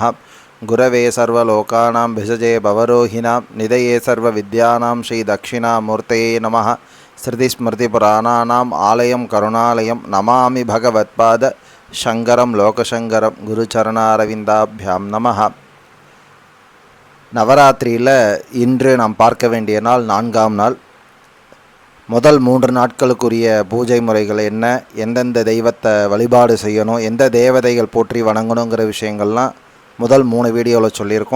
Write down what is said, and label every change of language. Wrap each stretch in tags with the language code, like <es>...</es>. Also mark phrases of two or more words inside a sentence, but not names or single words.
<sa>गुरवे सर्वलोकानां भिषजे भवरोहिणां निधये सर्वविद्यानां श्रीदक्षिणामूर्तये नमः। श्रुतिस्मृतिपुराणानाम् आलयं करुणालयं नमामि भगवत्पाद शङ्करं लोकशङ्करं गुरुचरणारविन्दाभ्यां नमः।</sa> <ta>நவராத்திரியில் இன்று நாம் பார்க்க வேண்டிய நாள் 4ஆம் நாள். முதல் 3 நாட்களுக்குரிய பூஜை முறைகள் என்ன, எந்தெந்த தெய்வத்தை வழிபாடு செய்யணும், எந்த தேவதைகள் போற்றி வணங்கணுங்கிற விஷயங்கள்லாம் முதல் 3 வீடியோவில் சொல்லியிருக்கோம்.</ta>